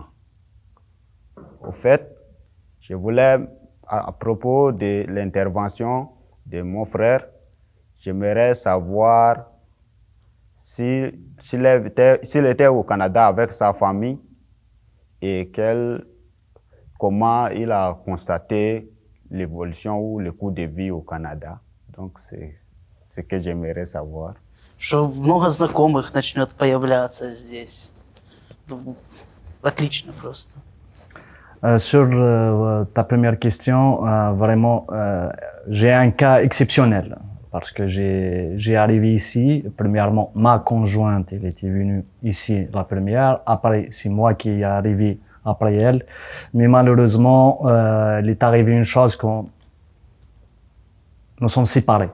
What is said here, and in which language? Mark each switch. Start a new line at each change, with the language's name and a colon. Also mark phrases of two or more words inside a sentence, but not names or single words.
French: Au fait, je voulais, à propos de l'intervention de mon frère, j'aimerais savoir s'il était au Canada avec sa famille et comment il a constaté l'évolution ou le coût de vie au Canada. Donc, c'est ce que j'aimerais savoir.
Russian: Что много знакомых начнет появляться здесь. Ну, отлично просто.
French: Sur ta première question, vraiment, j'ai un cas exceptionnel parce que j'ai arrivé ici. Premièrement, ma conjointe, elle était venue ici la première. Après, c'est moi qui est arrivé après elle. Mais malheureusement, il est arrivé une chose qu'on nous sommes séparés.